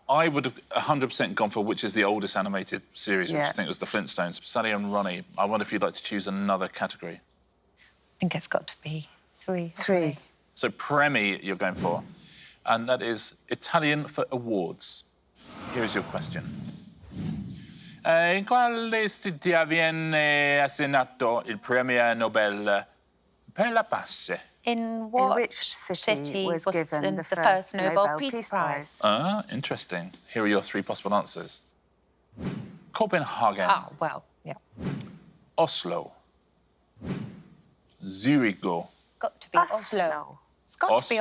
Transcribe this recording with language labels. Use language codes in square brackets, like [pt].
[en] I would have 100% gone for which is the oldest animated series, which I Yeah. think was the Flintstones. Sally and Ronnie, I wonder if you'd like to choose another category. I think it's got to be 3. 3. So Premi you're going for, and that is Italian for awards. Here is your question. [it] In quale città viene assegnato il premio Nobel per la pace? [en] In what which city was given the first first Nobel Nobel Peace Peace Prize? Prize? Interesting. Here are your 3 possible answers. Copenhagen, Oh, well, yeah. Oslo, Zurich. It's got to be Oslo. It's got to be